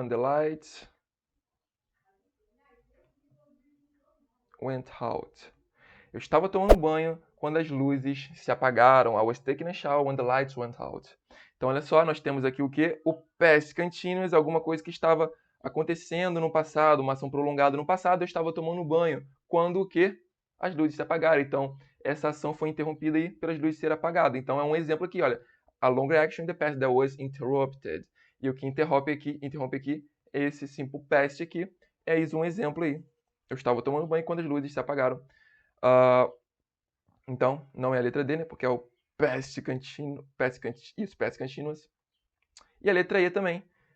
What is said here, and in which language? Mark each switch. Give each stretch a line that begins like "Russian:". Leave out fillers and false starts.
English: When the lights went out.
Portuguese: Eu estava tomando banho quando as luzes se apagaram.
English: I was taking a shower when the lights went out.
Portuguese: Então, olha só, nós temos aqui o quê? O past continuous, alguma coisa que estava acontecendo no passado, uma ação prolongada no passado. Eu estava tomando banho quando o quê? As luzes se apagaram. Então, essa ação foi interrompida aí pelas luzes serem apagadas. Então, é um exemplo aqui, olha.
English: A longer action in the past that was interrupted.
Portuguese: E o que interrompe aqui é esse simple past aqui. É isso um exemplo aí. Eu estava tomando banho quando as luzes se apagaram. Então, não é a letra D, né? Porque é o past continuous. E a letra E também.